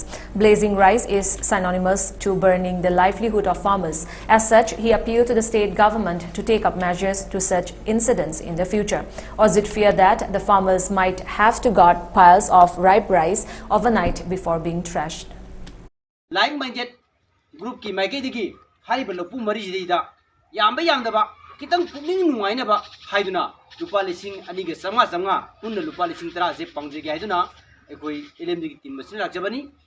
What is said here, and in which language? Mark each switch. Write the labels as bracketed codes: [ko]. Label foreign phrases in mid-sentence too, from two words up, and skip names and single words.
[en] Blazing rice is synonymous to burning the livelihood of farmers. As such, he appealed to the state government to take up measures to such incidents in the future. Ozit feared that the farmers might have to guard piles of ripe rice overnight before being threshed. Like-minded group [mni] ki maike digi hariba lopu mari jida yamba yangdaba kitang pukning nungainaba haiduna lupa lising aniga sanga punna lupa lising tara je pangjege haiduna ekoi LMG ki team masin lakjabani